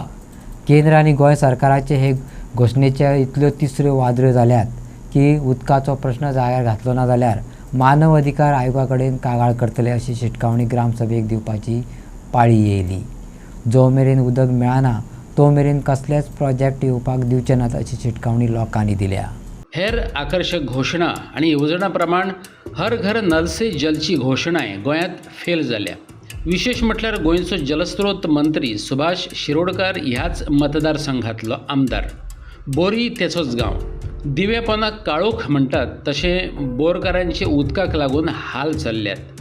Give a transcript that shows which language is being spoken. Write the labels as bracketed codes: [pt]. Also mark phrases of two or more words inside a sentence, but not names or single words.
[kok] केंद्र आनी गोंय सरकाराचे हे घोशणेचे इतल्यो तिसऱ्यो वादळ्यो जाल्यात की उदकाचो प्रश्न जाग्यार घातलो ना जाल्यार मानव अधिकार आयोगा कडेन कागाळ करतले अशी शिटकावणी ग्रामसभेक दिवपाची पाळी येयली. जो मेरेन उदक मेळना तो मेरेन कसलेच प्रोजेक्ट येवपाक दिवचे नात अशी शिटकावणी लोकांनी दिल्या. हेर आकर्षक घोषणा आणि योजना प्रमाण [hi] हर घर नल से [kok] जलची घोषणाय गोंयांत फेल जाल्या. विशेष म्हटल्यार गोंयचो जलस्रोत मंत्री सुभाष शिरोडकार ह्याच मतदारसंघातलो आमदार. बोरी तेचोच गांव. दिवेपणाक काळोख म्हणटात तशें बोरकारांचे उदकाक लागून हाल चल्ल्यात.